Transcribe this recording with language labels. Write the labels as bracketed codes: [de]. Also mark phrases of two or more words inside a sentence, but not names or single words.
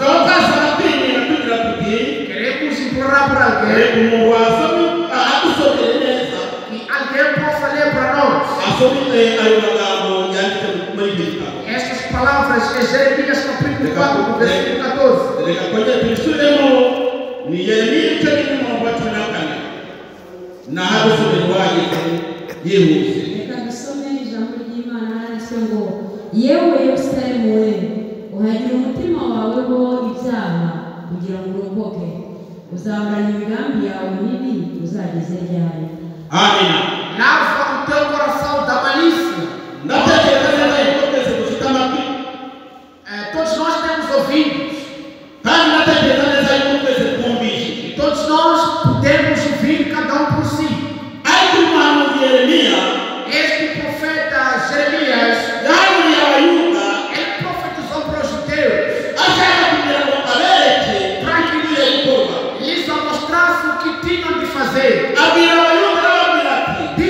[pt] Queremos implorar por alguém que alguém possa ler para nós. Estas palavras é Jeremias capítulo 4, versículo 14. [rw] yewe Yerusalemu we uhagira umutima wawe ho ibyaha kugira ngo urokoke uzahorana imigambi yawe mibi uzageze ryari. Amina. [pt] Lava o teu coração da malícia. Todos nós temos ouvidos. E todos nós podemos ouvir cada um por si. Este profeta Jeremias, ele profetizou para os judeus, para que lhes mostrasse o que tinham de fazer.